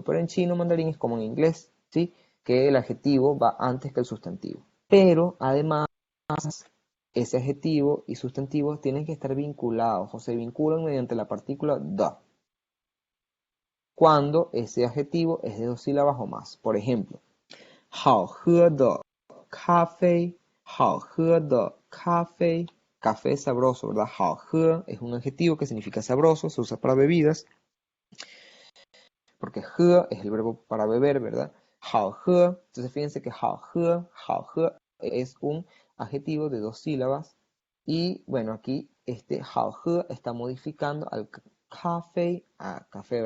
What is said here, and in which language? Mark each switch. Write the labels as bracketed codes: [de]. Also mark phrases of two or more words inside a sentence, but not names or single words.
[es] Pero en chino mandarín es como en inglés, ¿sí? Que el adjetivo va antes que el sustantivo. Pero además, ese adjetivo y sustantivo tienen que estar vinculados o se vinculan mediante la partícula da cuando ese adjetivo es de dos sílabas o más. Por ejemplo, [zh] 好喝的咖啡, [es] café es sabroso, ¿verdad? 好喝 es un adjetivo que significa sabroso, se usa para bebidas, porque 喝 es el verbo para beber, ¿verdad? [zh] 好喝, [es] entonces fíjense que 好喝 es un adjetivo de dos sílabas, y bueno, aquí este 好喝 está modificando al café a café, ¿verdad?